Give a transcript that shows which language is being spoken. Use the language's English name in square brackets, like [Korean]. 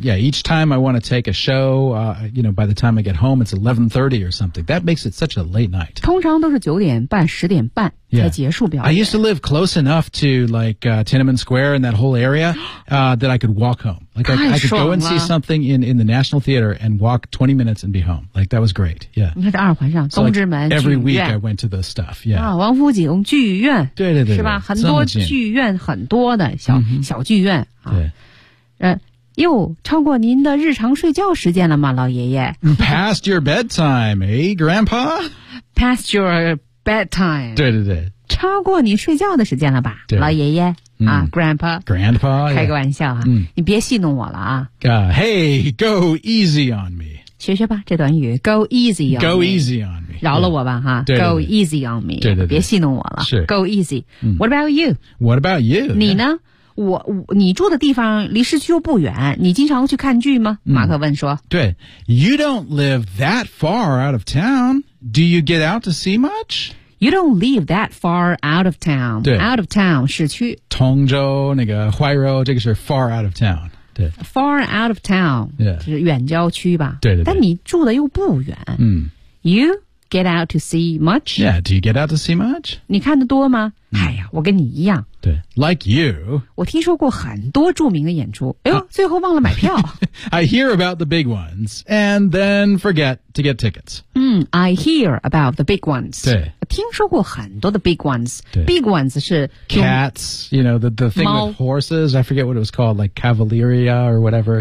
[English] Yeah, each time I want to take a show、you know, by the time I get home it's 11:30 or something. That makes it such a late night. [Chinese] 通常都是九点半十点半才结束表演、 [English] yeah. I used to live close enough to like、Tiananmen Square and that whole area、that I could walk home. Like I could go and see something in the National Theater and walk 20 minutes and be home. Like that was great. Yeah. [Chinese] 你看这二环上东直门、 [English] so like、every week I went to the stuff. Yeah.、 [Chinese] 啊、王府井剧院对对 对是吧很多剧院很多的小、 mm-hmm. 小剧院、啊、对哟超过您的日常睡觉时间了吗老爷爷 [English] Past your bedtime, eh, Grandpa? Past your bedtime. [Chinese] 对对对超过你睡觉的时间了吧老爷爷、 mm. [English] 啊 Grandpa Grandpa [Chinese] 开个玩笑啊、 [English] yeah. [Chinese] 你别戏弄我了啊、 [English] Hey, go easy on me [Chinese] 学学吧这短语 [English] Go easy on go me Go easy on me [Chinese] 饶了我吧、 [English] yeah. 哈 Go easy on me [Chinese] 对对对别戏弄我了是 [English] Go easy、mm. What about you? What about you? [Chinese] 你呢、yeah. 你住的地方离市区又不远你经常去看剧吗、mm. 马克问说 [English] 对 You don't live that far out of town Do you get out to see much? You don't live that far out of town. Out of town, 市区。 [Chinese] 通州那个怀柔这个是 [English] far out of town. [Chinese] 对 [English] far out of town,、 yeah. [Chinese] 就是远郊区吧。对对对。但你住的又不远。嗯。 [English] You get out to see much? Yeah, do you get out to see much? [Chinese] 你看得多吗、嗯、哎呀我跟你一样。 [English] 对。Like you. [Chinese] 我听说过很多著名的演出。哎呦、最后忘了买票。 [English] I hear about the big ones, and then forget to get tickets. 嗯 ,I hear about the big ones. [Chinese] 对。听说过很多的 [English] big ones. Big ones [Chinese] 是 [English] cats, you know, the thing with horses. I forget what it was called, like Cavalieria or whatever.